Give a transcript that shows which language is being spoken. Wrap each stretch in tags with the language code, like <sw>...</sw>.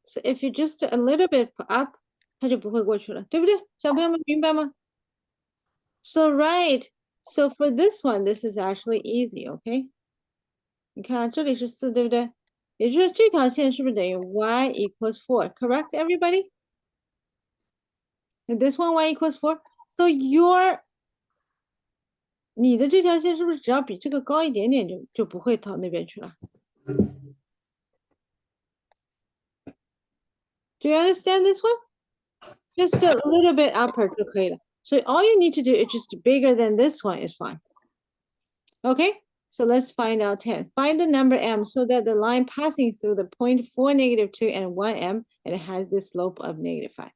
<en>So if you just a little bit up,</en> <zh>它就不会过去了，对不对？小朋友们明白吗？</zh> <en>So right. So for this one, this is actually easy, okay?</en> <zh>你看这里是4，对不对？也就是这条线是不是等于</zh> <en>y equals 4? Correct, everybody? And this one y equals 4. So your</en> <zh>你的这条线是不是只要比这个高一点点就不会到那边去了？</zh> <en>Do you understand this one? Just a little bit upper</en> <zh>就可以了。</zh> <en>So all you need to do is just bigger than this one is fine. Okay, so let's find out 10. Find the number m so that the line passing through the point 4, -2, and 1m, and it has this slope of -5.</en>